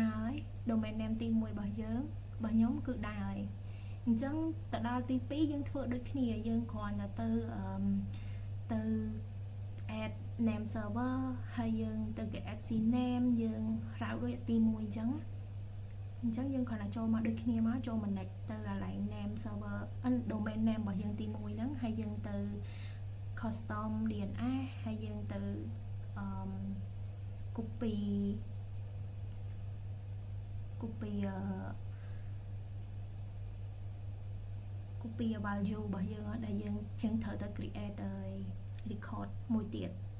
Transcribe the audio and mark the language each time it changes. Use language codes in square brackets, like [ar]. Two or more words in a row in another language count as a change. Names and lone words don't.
[km] រហើយ [en] domain name [km] ទី1របស់យើងរបស់ខ្ញុំគឺដើរហើយអញ្ចឹងទៅដល់ទី2យើងធ្វើដូចគ្នាយើងគ្រាន់តែទៅ [en] add name server [km] ហើយយើងទៅ [en] add CNAME [km] យើងរ៉ាវដូចទី1អញ្ចឹងយើងគ្រាន់តែចូលមកដូចគ្នាមកចូល manage ទៅកន្លែង [en] name server domain name [km] របស់យើងទី1ហ្នឹងហើយយើងទៅ [en] custom DNS [km] ហើយយើងទៅ [en] copy value [km] របស់យើងដែលយើងត្រូវទៅ [en] create record [km] មួយទៀត